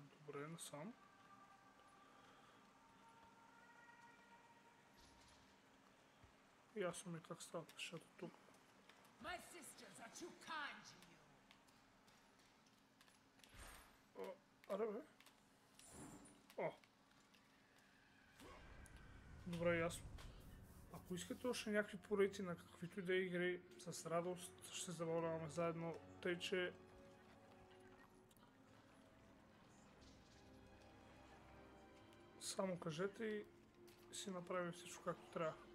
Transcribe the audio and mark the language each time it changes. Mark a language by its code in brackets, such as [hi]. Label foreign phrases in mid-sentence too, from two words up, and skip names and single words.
[bg] Добре, насам. Ясно ми как стават нещата тук. [en] My sisters are too kind to you. [bg] Аре бе. О! Добре, ясно. Ако искате още някакви поредици на каквито и да е игри, с радост ще забавляваме заедно, тъй че само кажете и си направим всичко както трябва.